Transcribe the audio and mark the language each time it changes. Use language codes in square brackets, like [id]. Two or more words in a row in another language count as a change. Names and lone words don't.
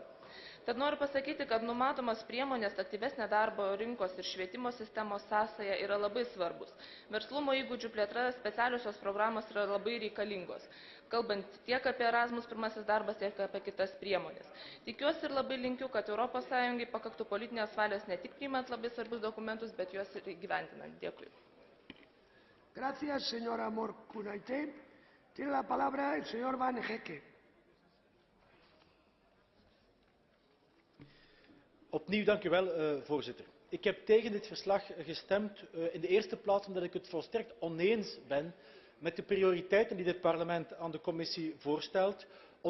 [lt] Tad noriu pasakyti, kad numatomas priemonės aktyvesnė darbo rinkos ir švietimo sistemos sąsaja yra labai svarbus. Verslumo įgūdžių plėtra, specialiosios programos yra labai reikalingos, kalbant tiek apie Erasmus pirmasis darbas, tiek apie kitas priemonės. Tikiuosi ir labai linkiu, kad ES pakaktų politinės valios ne tik priimant labai svarbius dokumentus, bet juos ir įgyvendinant. Dėkui. [es] Gracias, señora Morkunaite. Tiene la palabra el señor Van Hecke. [nl] Opnieuw dank u wel, voorzitter. Ik heb tegen dit verslag gestemd, in de eerste plaats omdat ik het volstrekt oneens ben met de prioriteiten die dit parlement aan de commissie voorstelt.